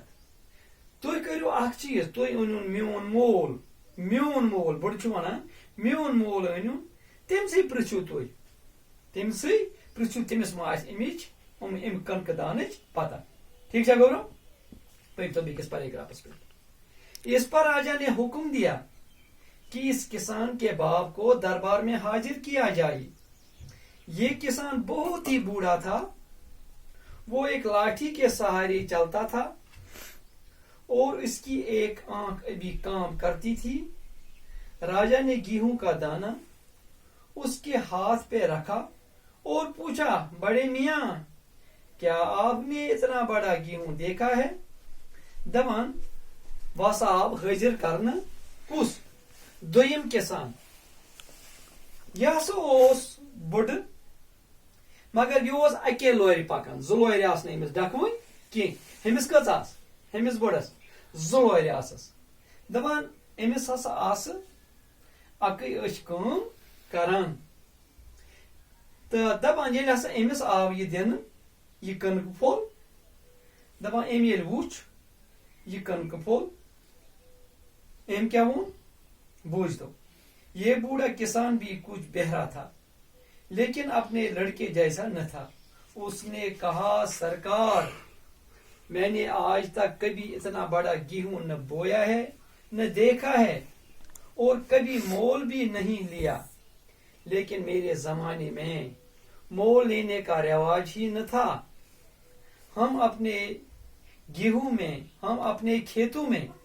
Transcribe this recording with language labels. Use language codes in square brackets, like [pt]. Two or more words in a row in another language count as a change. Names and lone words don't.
[ks] تُہۍ کٔرِو اکھ چیٖز, تُہۍ أنِوُن میون مول بوٚڑ چھُ ونان میون مول أنِوُن, تٔمسٕے پرژھِو تُہۍ, تٔمسٕے پرژھِو, تٔمِس ما آسہِ امہِ کنکہٕ دانٕچ پتہ. ٹھیک چھا گوبرو؟ پٔرۍتو بیٚکِس پیراگرافس پٮ۪ٹھ. [ur] اس پر راجا نے حکم دیا کہ اس کسان کے باپ کو دربار میں حاضر کیا جائے. یہ کسان بہت ہی بوڑھا تھا, وہ ایک لاٹھی کے سہارے چلتا تھا اور اس کی ایک آنکھ ابھی کام کرتی تھی. راجا نے گیہوں کا دانہ اس کے ہاتھ پہ رکھا اور پوچھا, بڑے میاں کیا آپ نے اتنا بڑا گیہوں دیکھا ہے؟ [ks] دپان وس آو حٲضر کرنہٕ کُس؟ دوٚیِم کسان. یہ ہسا اوس بوٚڑ مگر یہ اوس اکے لورِ پکان, 2 لورِ آسہٕ نہٕ أمِس ڈکھوٕنۍ کینٛہہ. أمِس کٔژ آسہٕ؟ أمِس بوٚڑس زلورِ آسس دپان أمِس ہسا آسہٕ اکٕے أچھ کٲم کران تہٕ دپان ییٚلہِ ہسا أمِس آو یہِ دِنہٕ یہِ کٕنکہٕ پھوٚل دپان أمۍ ییٚلہِ وُچھ یہ کٕنکہٕ پھوٚل أمۍ کیٛاہ ووٚن بوٗزتو [ur] یہ بوڑھا کسان بھی کچھ بہرا تھا لیکن اپنے لڑکے جیسا نہ تھا اس نے کہا سرکار میں نے آج تک کبھی اتنا بڑا گیہوں نہ بویا ہے نہ دیکھا ہے اور کبھی مول بھی نہیں لیا لیکن میرے زمانے میں مول لینے کا رواج ہی نہ تھا ہم اپنے گیہوں میں ہم اپنے کھیتوں میں